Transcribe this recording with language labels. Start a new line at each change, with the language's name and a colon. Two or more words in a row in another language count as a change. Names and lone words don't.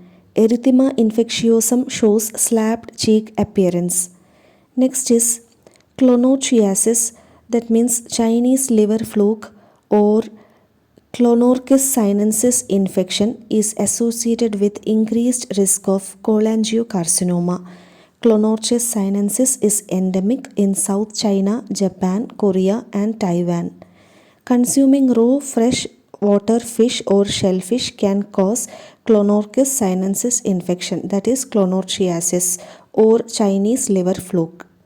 English: Erythema infectiosum shows slapped cheek appearance. Next is clonochiasis, that means Chinese liver fluke or Clonorchis sinensis infection is associated with increased risk of cholangiocarcinoma. Clonorchis sinensis is endemic in South China, Japan, Korea and Taiwan. Consuming raw fresh water fish or shellfish can cause Clonorchis sinensis infection, that is clonorchiasis or Chinese liver fluke.